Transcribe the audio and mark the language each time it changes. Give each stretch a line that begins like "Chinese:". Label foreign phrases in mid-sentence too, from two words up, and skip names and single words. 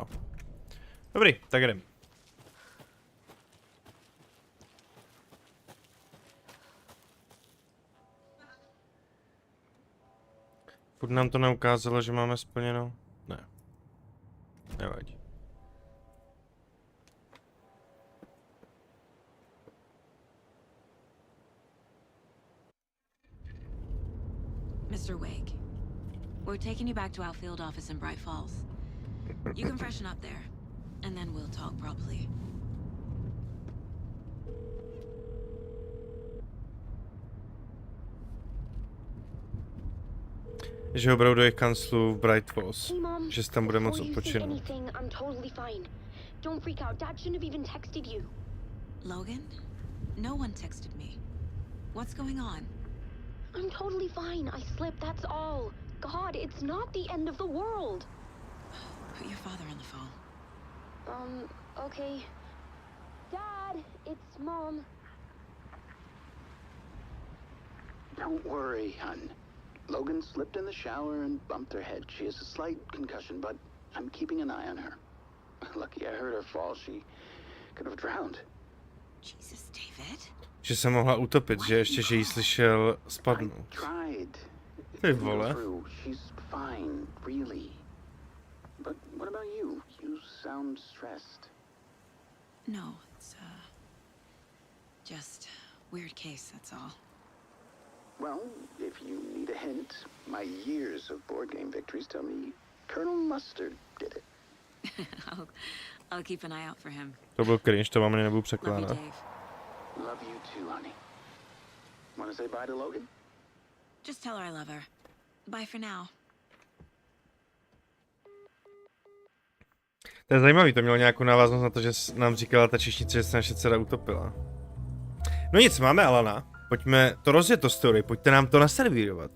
Czech: Dobrý, tak jdem. Furt nám to neukázalo, že máme splněno? Ne. Nevadí.
English: Mr. Wake, we're taking you back to our field office in Bright Falls. You can freshen up there, and then we'll talk properly.
Czech: Že ho berou do jejich kanclu v Bright Falls. Že se tam bude moc odpočinout.
English: Don't freak out. Dad shouldn't have even texted you. Logan? No one texted me. What's going on? I'm totally fine. I slipped, that's all. God, it's not the end of the world. Put your father on the phone. Okay. Dad, it's Mom. Don't worry, hon. Logan slipped in the shower and bumped her head. She has a slight concussion, but I'm keeping an eye on her. Lucky I heard her fall. She could have drowned. Jesus, David.
Czech: Že se mohla utopit, že ještě, že jí slyšel spadnout. Ty vole.
English: She's fine, really. But what about you? You sound stressed. No, it's just weird case, that's all. Well, if you need a hint, my years of board game victories tell me Colonel Mustard did it. I'll keep an eye out for him.
Czech: To byl cringe, to vám nebudu překládat.
English: Love you, Dave. Love you too, honey. Want to say bye to Logan? Just tell her I love her. Bye for now.
Czech: To je zajímavý, to mělo nějakou návaznost na to, že nám říkala ta číšnice, že se naše dcera utopila. No nic, máme Alana. Pojďme to rozjet to story, pojďte nám to naservírovat.